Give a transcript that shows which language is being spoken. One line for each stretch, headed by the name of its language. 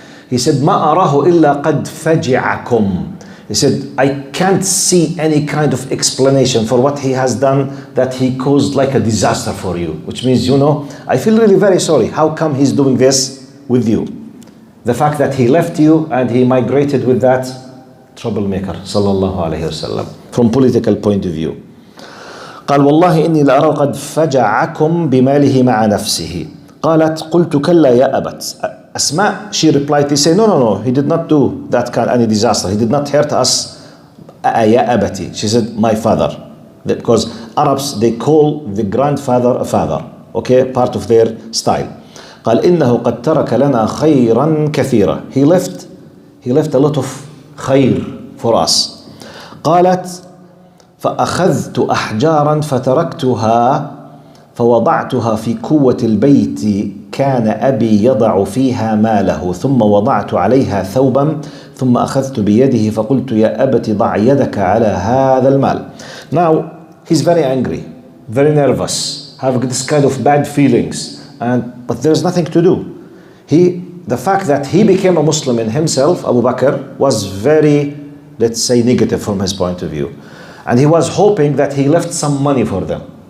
English: He said,
Arabic: "Ma arahu illa qad faji'akum."
English: He said, I can't see any kind of explanation for what he has done that he caused like a disaster for you. Which means, you know, I feel really very sorry. How come he's doing this with you? The fact that he left you and he migrated with that troublemaker, sallallahu alayhi wasallam, from political point of view.
Arabic: قال والله إني لأرى قد فجعكم بماله مع نفسه. قالت قلت كلا يا أبت.
English: Asma, she replied, he said, no, he did not do that kind of any disaster. He did not hurt us.
Arabic: Ya abati.
English: She said, my father. Because Arabs, they call the grandfather a father. Okay, part of their style.
Arabic: قال إنه قد ترك لنا خيرا كثيرا.
English: He left a lot of خير for us.
Arabic: قالت فأخذت أحجارا فتركتها فوضعتها في قوة البيت كان أبي يضع فيها ماله ثم وضعت عليها ثوبا ثم أخذت بيده فقلت يا أبت ضع يدك على هذا المال.
English: Now he's very angry, very nervous, have this kind of bad feelings, but there's nothing to do. The fact that he became a Muslim in himself, Abu Bakr, was very, let's say, negative from his point of view, and he was hoping that he left some money for them.